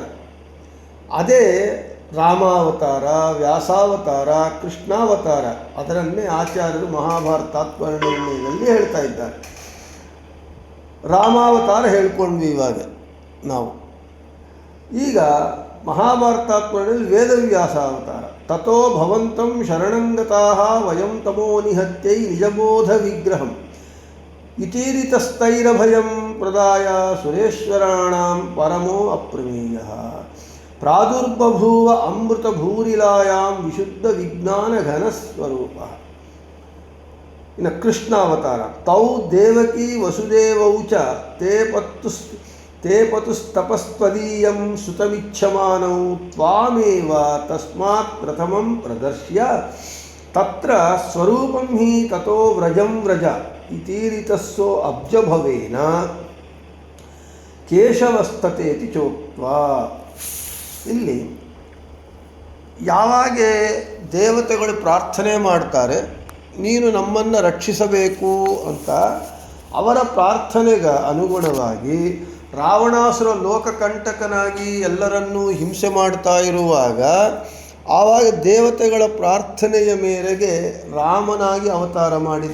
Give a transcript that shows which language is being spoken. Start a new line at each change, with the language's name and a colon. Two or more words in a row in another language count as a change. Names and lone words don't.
Kannada: ಅದೇ ರಾಮಾವತಾರ, ವ್ಯಾಸಾವತಾರ, ಕೃಷ್ಣಾವತಾರ. ಅದರನ್ನೇ ಆಚಾರ್ಯರು ಮಹಾಭಾರತ ತಾತ್ಪರ್ಯದಲ್ಲಿ ಹೇಳ್ತಾ ಇದ್ದಾರೆ. ರಾಮಾವತಾರ ಹೇಳ್ಕೊಂಡ್ವಿ ಇವಾಗ ನಾವು. ಈಗ ಮಹಾಭಾರತ ತಾತ್ಪರ್ಯದಲ್ಲಿ ವೇದವ್ಯಾಸ ಅವತಾರ.
Sanskrit: ತಥೋ ಭವಂತಂ ಶರಣಂಗತಾಃ ವಯಂ ತಮೋ ನಿಹತ್ಯೈ ನಿಜಬೋಧ ವಿಗ್ರಹಂ ಇತೀರಿತಸ್ಥೈರಭಯಂ ಪ್ರದಾಯ ಸುರೇಶ್ವರಾಣಾಂ ಪರಮೋ ಅಪ್ರಮೇಯಃ ಪ್ರಾದುರ್ಬಭೂವ ಅಮೃತಭೂರಿಲಾಯಾಂ ವಿಶುದ್ಧ ವಿಜ್ಞಾನ ಘನಸ್ವರೂಪ.
Kannada: ಇನ್ನು ಕೃಷ್ಣಾವತಾರ.
Sanskrit: ತೌ ದೇವಕಿ ವಸುದೇವೌ ಚ ತೇ ಪತುಸ್ತಪಸ್ತ್ವದೀಯಂ ಸುತಮಿಚ್ಛಮಾನೌ ತ್ವಾಮೇವ ತಸ್ಮಾತ್ ಪ್ರಥಮಂ ಪ್ರದರ್ಶ್ಯ ತತ್ರ ಸ್ವರೂಪಂ ಹಿ ತಥೋ ವ್ರಜಂ ವ್ರಜ ಇತೀರಿತಸ್ಸೋ ಅಬ್ಜಭವೇನ ಕೇಶವಸ್ತತೇತಿ ಚೋಕ್ತ್ವಾ.
Kannada: ಇಲ್ಲಿ ಯಾವಾಗ ದೇವತೆಗಳು ಪ್ರಾರ್ಥನೆ ಮಾಡ್ತಾರೆ ನೀನು ನಮ್ಮನ್ನು ರಕ್ಷಿಸಬೇಕು ಅಂತ, ಅವರ ಪ್ರಾರ್ಥನೆಗೆ ಅನುಗುಣವಾಗಿ ರಾವಣಾಸುರ ಲೋಕಕಂಟಕನಾಗಿ ಎಲ್ಲರನ್ನೂ ಹಿಂಸೆ ಮಾಡ್ತಾ ಇರುವಾಗ ಆವಾಗ ದೇವತೆಗಳ ಪ್ರಾರ್ಥನೆಯ ಮೇರೆಗೆ ರಾಮನಾಗಿ ಅವತಾರ ಮಾಡಿದ.